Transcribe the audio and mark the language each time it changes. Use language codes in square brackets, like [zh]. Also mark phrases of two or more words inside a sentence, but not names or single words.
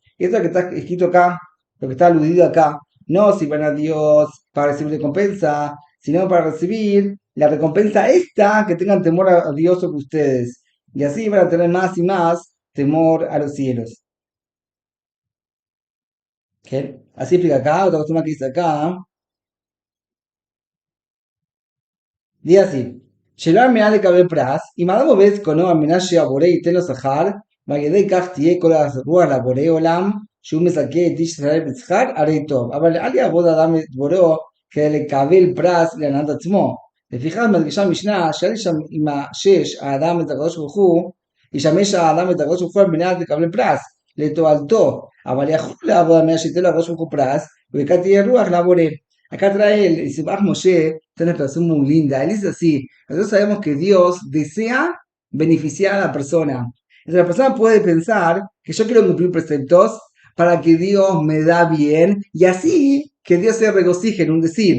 [es] Y esto que está escrito acá, lo que está aludido acá, no si van a Dios para recibir recompensa, sino para recibir la recompensa esta, que tengan temor a Dios sobre ustedes. Y así van a tener más y más temor a los cielos. ¿Qué? Así explica acá, otra cosa más que dice acá. Dice así, [he] שלא על מנת לקבל פרס, אם אדם עובד את קונו על מנת שהבורא ייתן לו שכר, ועל ידי כך תהיה כל הרוח לבורא עולם, שהוא מזכה את איש ישראל בשכר, הרי טוב. אבל אל יעבוד אדם את בוראו כדי לקבל פרס להנאת עצמו. לפיכך מדגישה המשנה, שאל ישמש האדם את הקדוש ברוך הוא, ישמש האדם את הקדוש ברוך הוא על מנת לקבל פרס, לתועלתו, אבל יכול לעבוד על מנת שייתן לקדוש ברוך הוא פרס, וכך תהיה רוח לבורא. [es] Acá trae el Sibach Moshe, está una expresión muy linda. Él dice así: nosotros sabemos que Dios desea beneficiar a la persona. Entonces la persona puede pensar que yo quiero cumplir preceptos para que Dios me da bien y así que Dios se regocije en un decir.